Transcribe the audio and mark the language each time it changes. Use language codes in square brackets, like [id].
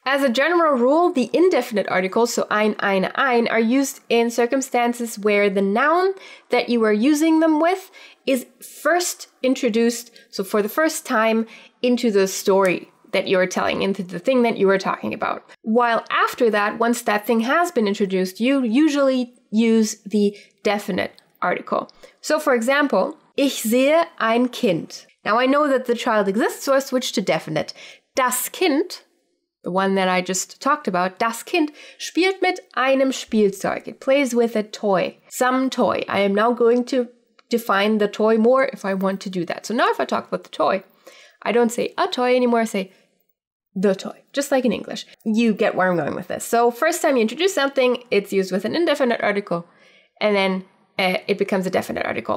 [en] As a general rule, the indefinite articles, so ein, are used in circumstances where the noun that you are using them with is first introduced, so for the first time, into the story that you're telling, into the thing that you are talking about. While after that, once that thing has been introduced, you usually use the definite article. So for example, [de] ich sehe ein Kind. [en] Now I know that the child exists, so I switch to definite. [de] Das Kind, [en] the one that I just talked about, [de] das Kind spielt mit einem Spielzeug. [en] It plays with a toy, some toy. I am now going to define the toy more if I want to do that. So now if I talk about the toy, I don't say a toy anymore, I say the toy, just like in English. You get where I'm going with this. So first time you introduce something, it's used with an indefinite article, and then it becomes a definite article.